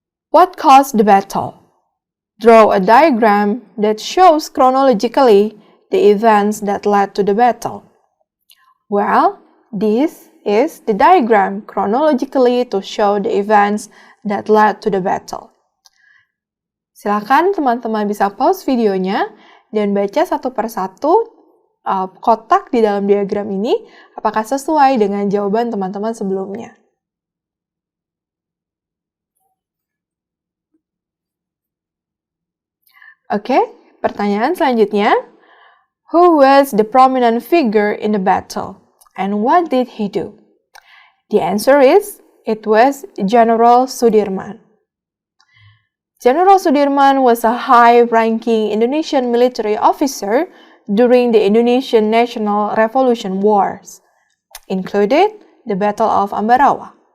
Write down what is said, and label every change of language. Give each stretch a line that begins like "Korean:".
English: What caused the battle? Draw a diagram that shows chronologically the events that led to the battle. Well, this is the diagram chronologically to show the events that led to the battle.
Indonesian: Silakan teman-teman bisa pause videonya dan baca satu persatu kotak di dalam diagram ini apakah sesuai dengan jawaban teman-teman sebelumnya. Oke, pertanyaan selanjutnya.
English: Who was the prominent figure in the battle? And what did he do? The answer is, it was General Sudirman. General Sudirman was a high-ranking Indonesian military officer during the Indonesian National Revolution Wars, included the Battle of Ambarawa.